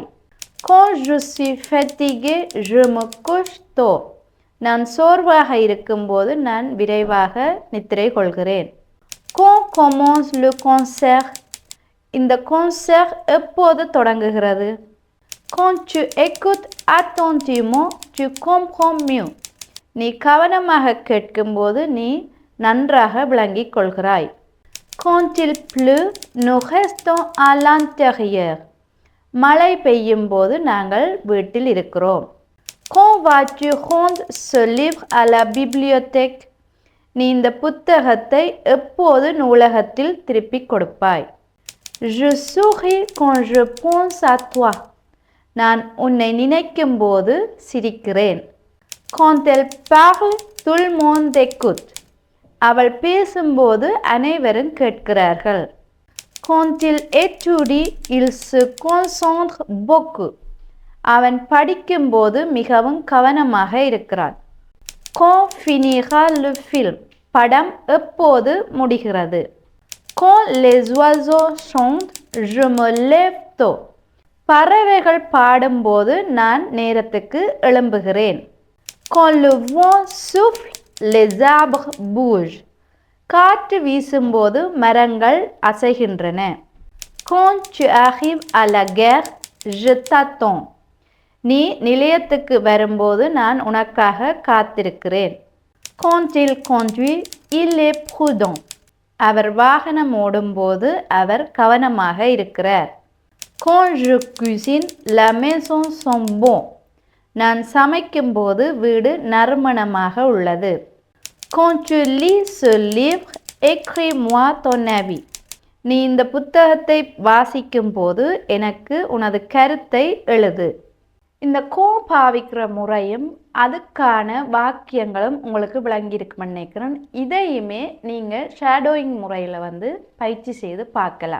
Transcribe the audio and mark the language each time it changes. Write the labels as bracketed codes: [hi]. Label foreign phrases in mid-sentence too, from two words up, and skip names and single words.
[fr] Quand je suis fatigué, je me couche tôt. [ta] நான் சோர்வாக இருக்கும்போது நான் விரைவாக நித்திரை கொள்கிறேன். [fr] Quand commence le concert? [ta] இந்த concert எப்போது தொடங்குகிறது? [fr] Quand tu écoutes attentivement, tu comprends mieux. [ta] நீ கவனமாக கேட்கும்போது நீ நன்றாக விளங்கிக் கொள்கிறாய். [fr] Quand il pleut, nous restons à l'intérieur. [ta] மழை பெய்யும் போது நாங்கள் வீட்டில் இருக்கிறோம். [fr] Quand vas-tu rendre ce livre à la bibliothèque? [ta] நீ இந்த புத்தகத்தை எப்போது நூலகத்தில் திருப்பிக் கொடுப்பாய்? [fr] Je souris quand je pense à toi. [ta] நான் உன்னை நினைக்கும் போது சிரிக்கிறேன். [fr] Quand elle parle, tout le monde écoute. [ta] அவள் பேசும்போது அனைவரும் கேட்கிறார்கள். [fr] Quand il étudie, il se concentre beaucoup. [ta] அவன் படிக்கும்போது மிகவும் கவனமாக இருக்கிறான். [fr] Quand finira le film? [ta] படம் எப்போது முடிகிறது? [fr] Quand les oiseaux chantent, je me lève tôt. [ta] பறவைகள் பாடும்போது நான் நேரத்துக்கு எழும்புகிறேன். [fr] Quand le vent souffle, les arbres bougent. [ta] காற்று வீசும்போது மரங்கள் அசைகின்றன. [fr] Quand tu arrives à la gare, je t'attends. [ta] நீ நிலையத்துக்கு வரும்போது நான் உனக்காக காத்திருக்கிறேன். [fr] Quand il conduit, il est prudent. [ta] அவர் வாகனம் ஓடும்போது அவர் கவனமாக இருக்கிறார். [fr] Quand je cuisine, la maison sent bon. [ta] நான் சமைக்கும்போது வீடு நறுமணமாக உள்ளது. [fr] Quand tu lis ce livre, écris-moi ton avis. [ta] நீ இந்த புத்தகத்தை வாசிக்கும்போது எனக்கு உனது கருத்தை எழுது. இந்த பாவிக்கிற முறையும் அதுக்கான வாக்கியங்களும் உங்களுக்கு விளங்கியிருக்குன்னு நினைக்கிறேன். இதையுமே நீங்கள் ஷேடோயிங் முறையில் பயிற்சி செய்து பார்க்கலாம்.